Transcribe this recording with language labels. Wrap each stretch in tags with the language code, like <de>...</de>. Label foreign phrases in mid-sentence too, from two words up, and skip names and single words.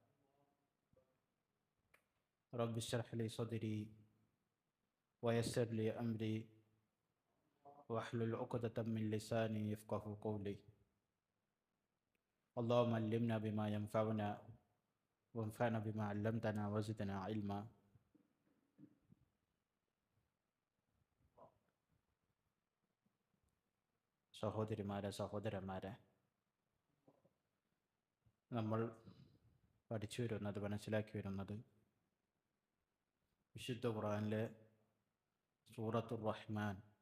<ar>رب اشرح لي صدري ويسر لي أمري واحلل عقدة من لساني يفقه قولي اللهم علمنا بما ينفعنا وانفعنا بما علمتنا وزدنا علما.</ar> <ml>സഹോദരിമാരെ സഹോദരന്മാരെ, നമ്മൾ പഠിച്ചു വരുന്നത്, മനസ്സിലാക്കി വരുന്നത് വിശുദ്ധ ഖുർആനിലെ സൂറത്തുർ റഹ്മാൻ.</ml>